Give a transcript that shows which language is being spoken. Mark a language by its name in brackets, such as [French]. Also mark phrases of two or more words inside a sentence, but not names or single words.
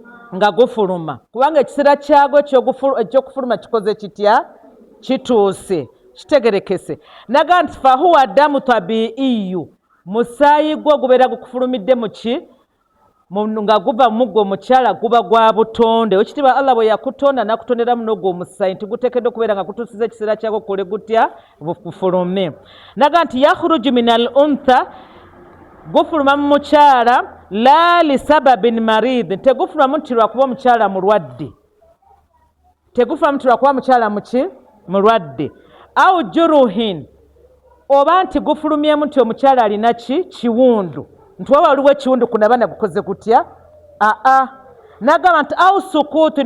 [Ganda] nga gufuluma kubanga ekiseera kyagwo ekyokufuluma kikoze kitya kituuse kitegerekese naga nti [Arabic] فهو دم طبيعي [Ganda] musaayi gwo gubeera gukufulumidde muki nga guva mugwo omukyala guba gwa butonde ekitiibwa Allah bwe yakutonda nakutonderamu n'ogwo omusaayi nti guteekeddwa okubeera nga kutuusiza ekiseera kyagwo kule gutya bufulume naga nti [Arabic] يخرج من الأنثى [Ganda] gufuluma mu mukyala [Arabic] لا لسبب مرض [Ganda] tegufulumamu nti lwakuba omukyala mulwadde tegufulumamu nti lwakuba mukyala muki mulwadde [Arabic] أو جرح [Ganda] oba nti gufulumyemu nti omukyala alina ki kiwundu nti waba waliwo ekiwundu kunaba nagukoze gutya nagamba nti [Arabic] أو سقوط